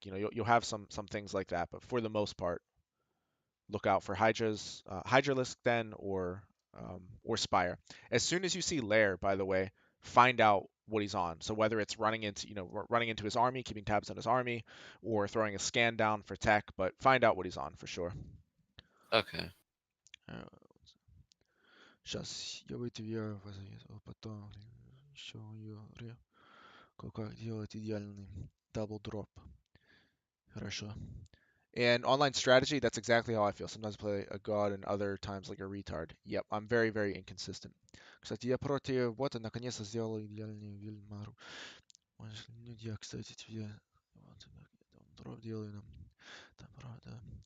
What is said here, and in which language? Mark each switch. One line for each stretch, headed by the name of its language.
English: You'll have some things like that, but for the most part, look out for Hydras, Hydralisk then, or Spire. As soon as you see Lair, by the way, find out what he's on. So whether it's running into his army, keeping tabs on his army, or throwing a scan down for tech, but find out what he's on for sure. Okay.
Russian: Сейчас я тебе потом еще как делать идеальный double drop. Хорошо.
English: And online strategy, that's exactly how I feel. Sometimes I play a god and other times like a retard. Yep, I'm very, very inconsistent.
Russian: Кстати, я против бота наконец-то сделал идеальный Вильмару. Я, кстати, тебе вот дроп делаю там правда.